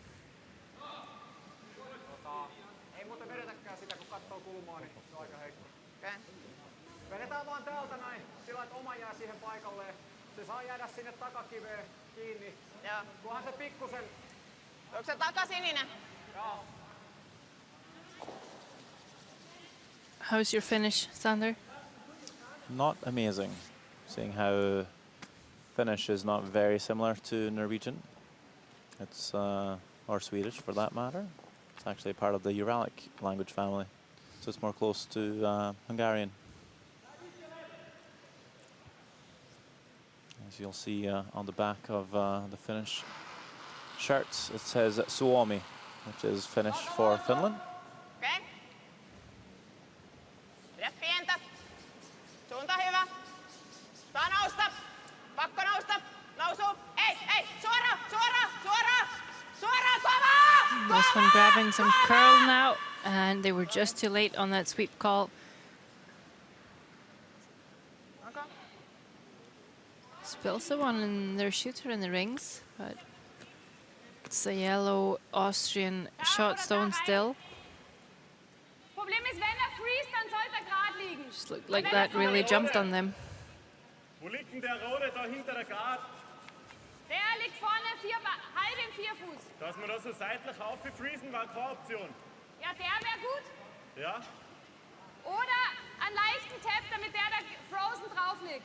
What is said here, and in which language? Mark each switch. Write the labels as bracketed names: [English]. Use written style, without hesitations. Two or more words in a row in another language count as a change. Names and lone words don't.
[Finnish] Ei muuten vedetäkään sitä, kun katsoo kulmaa, niin se on aika heikko. Okay. Vedetään vaan täältä näin, sillä että oma jää siihen paikalleen. Se saa jäädä sinne takakiveen kiinni. Joo. Tuohan se pikkusen. Onko se takasininen? Joo. [English] How's your finish, Sander? Not amazing, seeing how Finnish is not very similar to Norwegian. It's or Swedish for that matter. It's actually part of the Uralic language family, so it's more close to Hungarian. As you'll see on the back of the Finnish shirts, it says Suomi, which is Finnish for Finland. [Finnish] Okei. Pidä pientä. Suunta hyvä. Saa nousta. Pakko nousta. Nousu. Ei. Suora. Kovaa. [English] This one grabbing some curl now, and they were just too late on that sweep call. Okay. Spills the one in their shooter in the rings, but it's a yellow Austrian shot stone still. [German] Problem ist, wenn freeze, dann sollte gerade liegen. [English] Just looked like that really jumped on them. [German] Wo liegt denn der Rote da hinter der Guard? Der liegt vorne halb im 4-Fuß. Dass wir da so seitlich aufgefriesen war keine Option. Ja, der wäre gut. Ja? Oder einen leichten Tap, damit der da frozen drauf liegt.